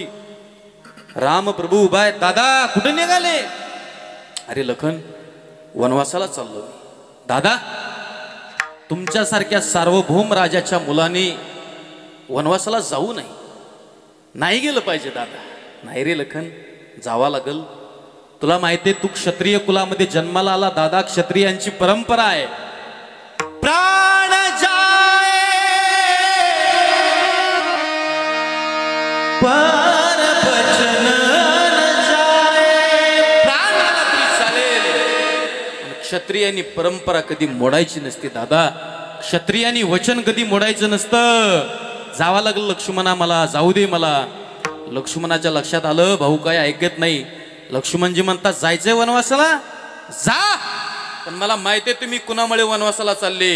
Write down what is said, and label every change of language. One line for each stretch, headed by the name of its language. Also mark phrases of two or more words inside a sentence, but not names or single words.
Marathi: रामप्रभू उभा आहे. दादा कुठे निघाले? अरे लखन वनवासाला चाललो. दादा तुमच्यासारख्या सार्वभौम राजाच्या मुलाने वनवासाला जाऊ नये, नाही गेलं पाहिजे दादा. नाही रे लखन, जावा लागल. तुला माहितीये तू क्षत्रिय कुलामध्ये जन्माला आला दादा. क्षत्रियांची परंपरा आहे,
Hindi: प्राण जाए पर बचन न जाए.
Marathi: प्राण गेला तरी चालेल. क्षत्रियांनी परंपरा कधी मोडायची नसते दादा. क्षत्रियांनी वचन कधी मोडायचं नसतं. जावं लागलं लक्ष्मणा, मला जाऊ दे मला. लक्ष्मणाच्या लक्षात आलं भाऊ काय ऐकत नाही. लक्ष्मणजी म्हणतात जायचंय वनवासाला जा, पण मला माहिती आहे तुम्ही कुणामुळे वनवासाला चालले.